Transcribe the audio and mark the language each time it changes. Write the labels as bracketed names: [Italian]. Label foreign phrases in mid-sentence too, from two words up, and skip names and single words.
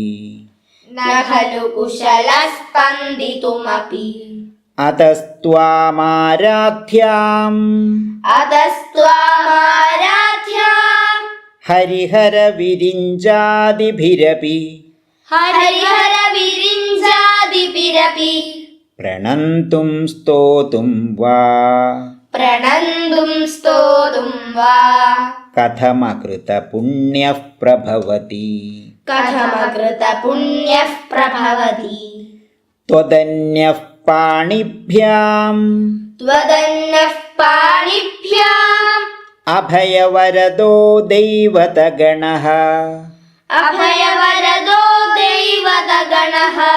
[Sanskrit] न खलु कुशलस्पन्दितुमपि അതസ്ത്വാമാരാധ്യാം अतस्त्वामाराध्याम् ഹരിഹരവിരിഞ്ചാദിഭിരപി हरिहरविरिञ्जादिभिरपि പ്രണന്തും സ്തോതും വാ प्रणन्तुं स्तोतुं वा കഥമകൃത പുണ്യഃ പ്രഭവതി कथमकृतपुण्यः प्रभवति ത്വദന്യഃ പാണിഭ്യാം त्वदन्यः पाणिभ्याम् അഭയവരദോ ദൈവതഗണഃ अभयवरदो दैवतगणः